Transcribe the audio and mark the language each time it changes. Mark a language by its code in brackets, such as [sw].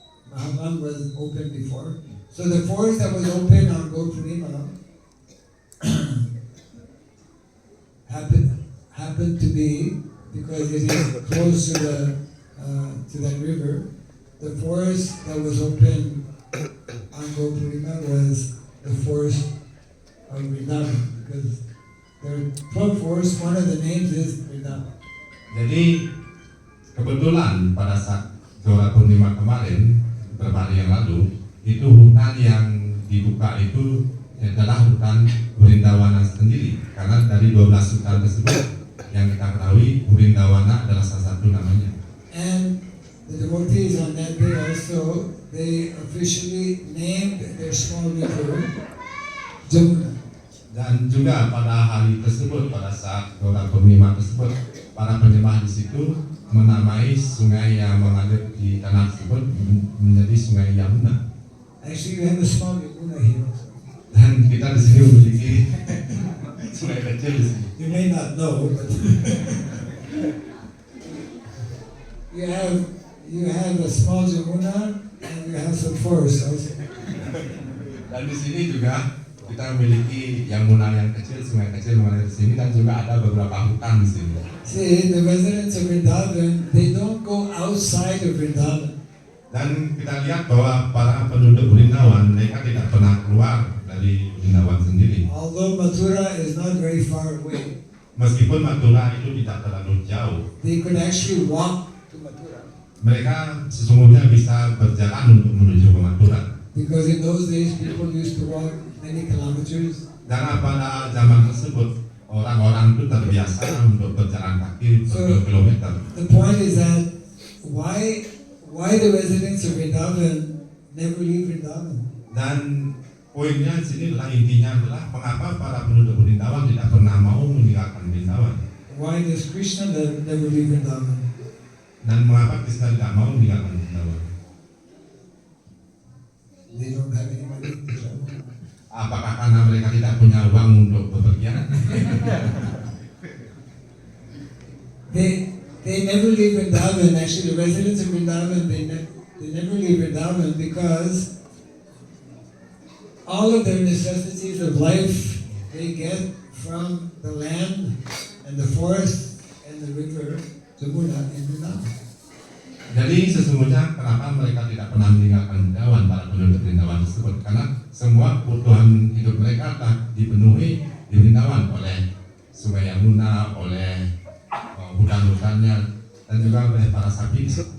[en] Mahavan was open before. So the forest that was open on Gaura Purnima happened to be, because it is close to that river, the forest that was open on Gaura Purnima was the forest of Vrindavan, because there are 12 forests, one of the names is Vrindavan. [id] Jadi kebetulan pada saat Gaura Purnima kemarin, beberapa hari yang lalu, itu hutan yang dibuka itu adalah hutan Vrindawana sendiri, karena dari 12 hutan tersebut yang kita ketahui Vrindawana adalah salah satu namanya. [en] And the devotees on that day also, they officially named their small river Jamuna. [id] Dan juga pada hari tersebut, pada saat Gaura Purnima tersebut, para penyembah di situ menamai sungai yang mengalir di tanah tersebut menjadi Sungai Yamuna. [en] Actually, we have a small Yamuna here also. [id] Dan kita di sini memiliki sungai kecil di sini. [en] You may not know, but you have a small Jamuna and you have some forest also. [id] Dan di sini juga kita memiliki Yamuna yang kecil, sungai kecil mengalir di sini, dan juga ada beberapa hutan di sini. [en] See, the residents of Vrindavan, they don't go outside of Vrindavan. [id] Dan kita lihat bahwa para penduduk Vrindavan, mereka tidak pernah keluar dari Vrindavan sendiri. [en] Although Mathura is not very far away, [id] Meskipun Mathura itu tidak terlalu jauh, [en] they could actually walk to Mathura. [id] mereka sesungguhnya bisa berjalan untuk menuju ke Mathura. [en] Because in those days, people used to walk many kilometers. [id] Karena pada zaman tersebut orang-orang itu terbiasa untuk berjalan kaki berkilometer. [en] The point is that why the residents of Vrindavan never leave Vrindavan? [id] Dan poinnya di sini adalah, intinya adalah mengapa para penduduk Vrindavan tidak pernah mau meninggalkan Vrindavan. [en] Why does Krishna never leave Vrindavan? [id] Dan mengapa Krishna tidak mau meninggalkan Vrindavan? [en] They don't have any money to travel. [id] Apakah karena mereka tidak punya uang untuk bepergian? [en] They never leave Vrindavan. Actually, the residents of Vrindavan, they never leave Vrindavan because all of their necessities of life they get from the land and the forest and the river Jamuna in Vrindavan. [id] Jadi sesungguhnya kenapa mereka tidak pernah meninggalkan Vrindavan, para penduduk Vrindavan tersebut? Karena semua kebutuhan hidup mereka telah dipenuhi di Vrindavan oleh Sungai Yamuna, oleh hutan-hutannya, dan juga oleh para sapi.